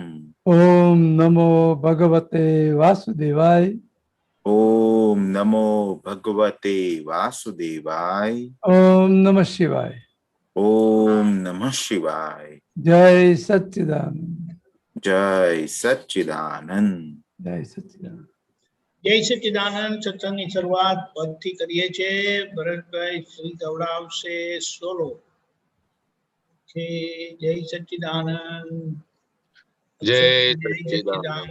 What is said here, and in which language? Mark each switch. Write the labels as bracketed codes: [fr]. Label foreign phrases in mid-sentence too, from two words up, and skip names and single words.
[sa] ओम नमो भगवते वासुदेवाय, ओम नमो भगवते वासुदेवाय, ओम नमः शिवाय। ओम नमः शिवाय। जय सच्चिदानंद, जय सच्चिदानंद। जय सच्चिदानंद। [gu] જય સચ્ચિદાનંદ સત્સંગની શરૂઆત પદથી કરીએ છીએ। ભરતભાઈ શ્રી ગવડાવશે સોલો છે। જય સચ્ચિદાનંદ, જય જય સચ્ચિદાનંદ।